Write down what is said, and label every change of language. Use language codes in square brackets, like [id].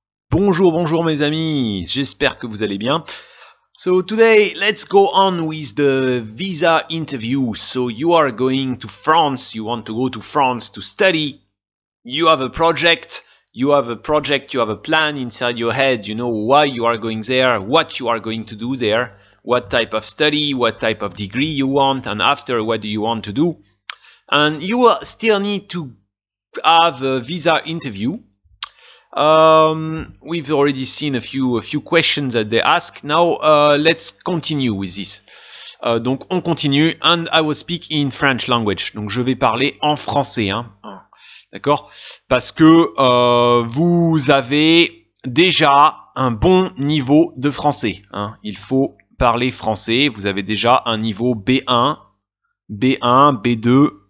[fr] Bonjour, bonjour mes amis, j'espère que vous allez bien. [en] So today, let's go on with the visa interview. So you are going to France, you want to go to France to study. You have a project, you have a plan inside your head. You know why you are going there, what you are going to do there, what type of study, what type of degree you want, and after what do you want to do. And you will still need to have a visa interview. We've already seen a few questions that they ask. Now let's continue with this. [fr] Donc on continue, [en] and I will speak in French language. [fr] Donc je vais parler en français, hein. D'accord? Parce que vous avez déjà un bon niveau de français, hein. Il faut parler français. Vous avez déjà un niveau B1, B1, B2.